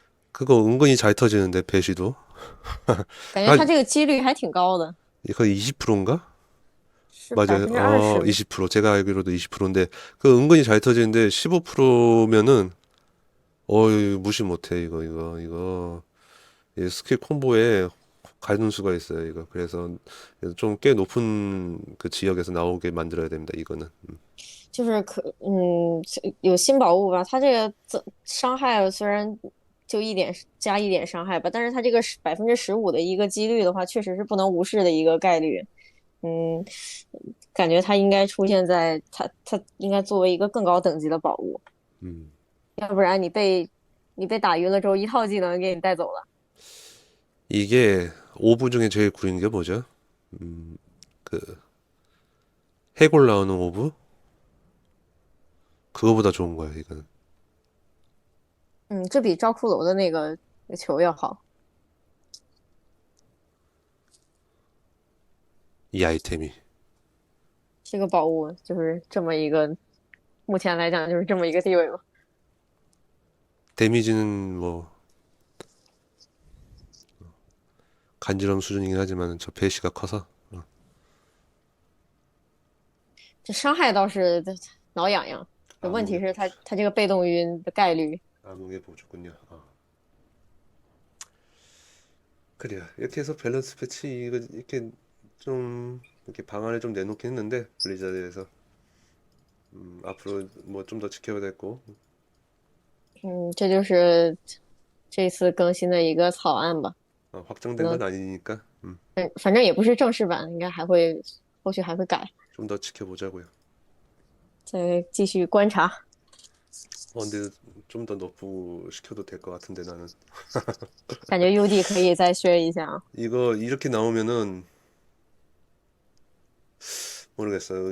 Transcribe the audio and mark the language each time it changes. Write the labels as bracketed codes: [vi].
[ko] 그거 은근히 잘 터지는데 배시도. [zh] 感觉它这个几率还挺高的， [ko] 이거 20%인가? [zh] 是 [ko] 맞아요. [zh] 20%。 [ko] 20%. 제가 알기로도 20%인데 그 은근히 잘 터지는데 15%면은 무시 못해 이거 이 스킬 콤보에 가는 수가 있어요 이거. 그래서 좀 꽤 높은 그 지역에서 나오게 만들어야 됩니다 이거는. [zh] 就是有新宝物吧，它这个伤害虽然就加一点伤害吧，但是它这个15%的一个几率的话，确实是不能无视的一个概率。嗯，感觉它应该出现在它应该作为一个更高等级的宝物， [ko] 음. [zh] 要不然你被打晕了之后，一套技能给你带走了。 [ko] 이게 오브 중에 제일 구린 게 뭐죠? 그 해골 나오는 오브? 그거보다 좋은 거야 이거는. [zh] 这比招骷髅的那个球要好。 [ko] 이 아이템이. [zh] 这个宝物就是这么一个，目前来讲就是这么一个地位吧。 [ko] 데미지는 뭐 간지럼 수준이긴 하지만 저 배시가 커서 [zh] 这伤害倒是挠痒痒，问题是它这个被动晕的概率。 [ko] 암흑의 보조군요. 그래요. 이렇게 해서 밸런스 패치 이거 이렇게 좀 이렇게 방안을 좀 내놓긴 했는데 블리자드에서 앞으로 뭐 좀 더 지켜야 될 거. [zh] 这就是这次更新的一个草案吧。 [ko] 확정된 건 아니니까 [zh] 反正也不是正式版，应该后续还会改， [ko] 좀 더 지켜보자고요. [zh] 再继续观察。 [ko] 근데 좀 더 너프 시켜도 될 것 같은데 나는. [zh] 感觉 UD 可以再削一下。 [ko] 이거 이렇게 나오면은 모르겠어요.